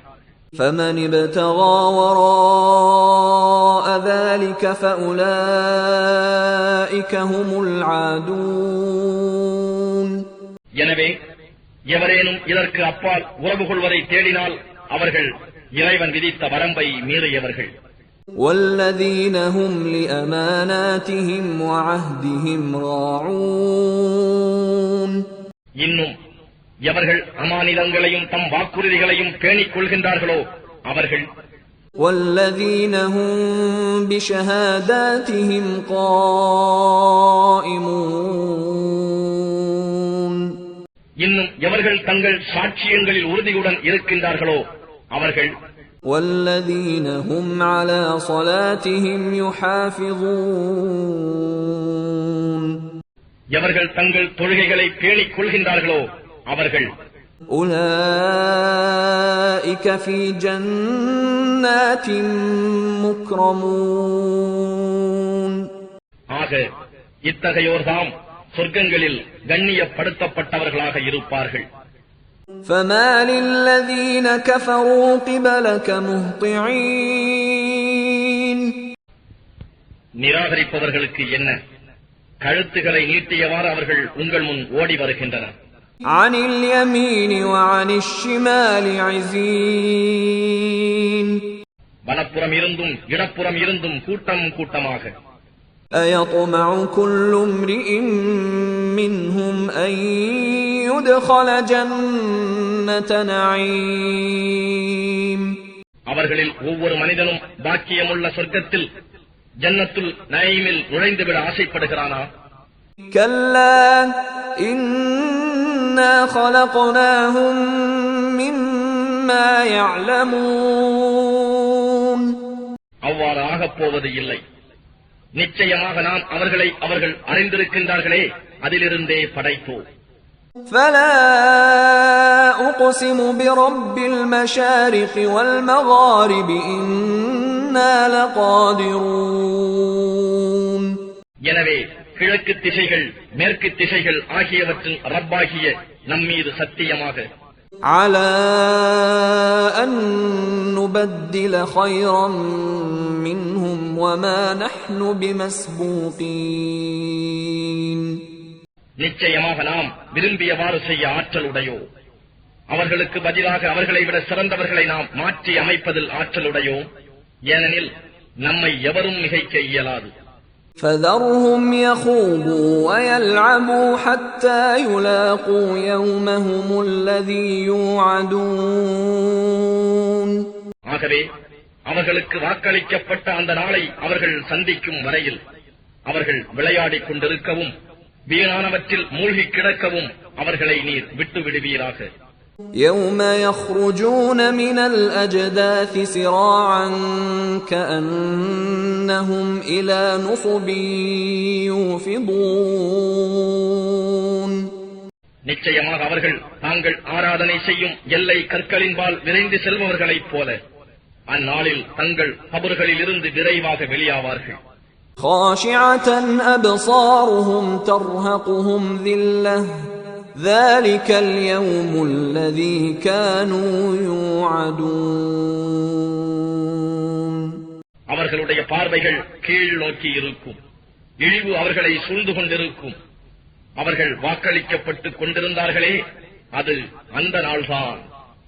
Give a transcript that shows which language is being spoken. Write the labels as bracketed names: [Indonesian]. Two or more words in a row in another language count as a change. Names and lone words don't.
[Arabic] فمن ابتغى وراء ذلك فأولئك هم العادون. [Tamil] எனவே எவரேனும் இதற்கு அப்பால் உறவு கொள்வதை தேடினால் அவர்கள் இறைவன் விதித்த வரம்பை மீறியவர்கள். [Arabic] والذين هم لأماناتهم وعهدهم راعون. [Tamil] இன்னும் எவர்கள் அமானிதங்களையும் தம் வாக்குறுதிகளையும் பேணிக் கொள்கின்றார்களோ அவர்கள். [Arabic] والذين هم بشهاداتهم قائمون. [Tamil] இன்னும் எவர்கள் தங்கள் சாட்சியங்களில் உறுதியுடன் இருக்கின்றார்களோ அவர்கள். [Arabic] والذين هم على صلاتهم يحافظون. [Tamil] எவர்கள் தங்கள் தொழுகைகளை பேணிக் கொள்கின்றார்களோ அவர்கள். [Arabic] أولئك في جنات مكرمون. [Tamil] ஆக இத்தகையோர்தாம் சொர்க்கங்களில் கண்ணியப்படுத்தப்பட்டவர்களாக இருப்பார்கள். [Arabic] فمال الذين كفروا قبلك مهطعين. [Tamil] நிராகரிப்பவர்களுக்கு என்ன, கழுத்துகளை நீட்டியவாறு அவர்கள் உங்கள் முன் ஓடி வருகின்றனர். [Arabic] عن اليمين وعن الشمال عزين. [Tamil] வலப்புறம் இருந்தும் இடப்புறம் இருந்தும் கூட்டம் கூட்டமாக. [Arabic] أيطمع كل امرئ منهم أن يدخل جنة نعيم. [Tamil] அவர்களில் ஒவ்வொரு மனிதனும் பாக்கியமுள்ள சொர்க்கத்தில் ஜன்னத்துல் நயீமில் நுழைந்துவிட ஆசைப்படுகிறானா? [Arabic] كلا إنا خلقناهم مما يعلمون. [Tamil] அவ்வாறு ஆகப் போவது இல்லை. நிச்சயமாக நாம் அவர்களை அவர்கள் அறிந்திருக்கின்றார்களே அதிலிருந்தே படைத்தோம். [Arabic] فلا أقسم برب المشارق والمغارب إنا لقادرون. [Tamil] எனவே கிழக்கு திசைகள் மேற்கு திசைகள் ஆகியவற்றின் ரப்பாகிய நம்மீது சத்தியமாக [Arabic] على أن نبدل خيرا منهم وما نحن بمسبوقين. [Tamil] நிச்சயமாக நாம் விரும்பியவாறு செய்ய ஆற்றலுடையோ, அவர்களுக்கு பதிலாக அவர்களை விட சிறந்தவர்களை நாம் மாற்றி அமைப்பதில் ஆற்றலுடையோ, ஏனெனில் நம்மை எவரும் மிகைக்க இயலாது. [Arabic] فذرهم يخوضوا ويلعبوا حتى يلاقوا يومهم الذي يوعدون. [Tamil] ஆகவே அவர்களுக்கு வாக்களிக்கப்பட்ட அந்த நாளை அவர்கள் சந்திக்கும் வரையில் அவர்கள் விளையாடிக் கொண்டிருக்கவும் வீணானவற்றில் மூழ்கி கிடக்கவும் அவர்களை நீர் விட்டு விடுவீராக. [Arabic] يوم يخرجون من الأجداث سراعا كأنهم إلى نصب يوفضون. [Tamil] நிச்சயமாக அவர்கள் தாங்கள் ஆராதனை செய்யும் எல்லை கற்களின்பால் விரைந்து செல்பவர்களைப் போல அந்நாளில் தங்கள் கபர்களில் இருந்து விரைவாக வெளியாவார்கள். [Arabic] خاشعة أبصارهم ترهقهم ذلة ذلك اليوم الذي كانوا يوعدون. [Tamil] அவர்களுடைய பார்வைகள் கீழ் நோக்கி இருக்கும், இழிவு அவர்களை சூழ்ந்து கொண்டிருக்கும். அவர்கள் வாக்களிக்கப்பட்டுக் கொண்டிருந்தார்களே, அது அந்த நாள்தான்.